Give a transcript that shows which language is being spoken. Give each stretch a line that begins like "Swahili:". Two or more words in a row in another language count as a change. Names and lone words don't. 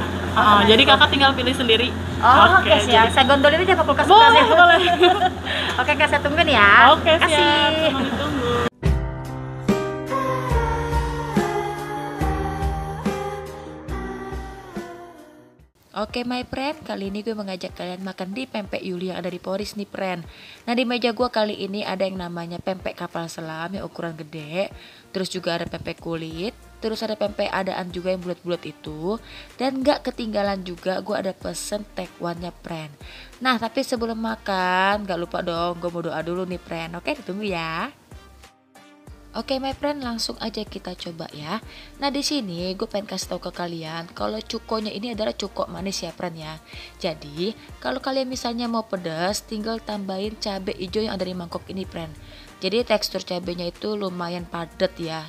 Indonesian: Jadi kakak tinggal pilih sendiri. Oh, oke siap. Saya gondolin aja ke kulkas. Boleh, boleh. Oke kak, saya tungguin ya. Oke, siap. Kasih. Mau ditunggu.
English: Oke my friend,
Indonesian: kali ini gue mengajak kalian makan di Pempek Yuli yang ada di Poris nih friend. Nah di meja gue kali ini ada yang namanya pempek kapal selam yang ukuran gede. Terus juga ada pempek kulit. Terus ada pempek adaan juga yang bulat-bulat itu. Dan gak ketinggalan juga gue ada pesen tekwannya friend. Nah tapi sebelum makan gak lupa dong gue mau doa dulu nih friend. Oke ditunggu ya. Oke
English: my friend,
Indonesian: langsung aja kita coba ya. Nah di sini gue pengen kasih tahu ke kalian kalau cukonya ini adalah cuko manis ya friend ya. Jadi kalau kalian misalnya mau pedas, tinggal tambahin cabai hijau yang ada di mangkok ini friend. Jadi tekstur cabenya itu lumayan padat ya.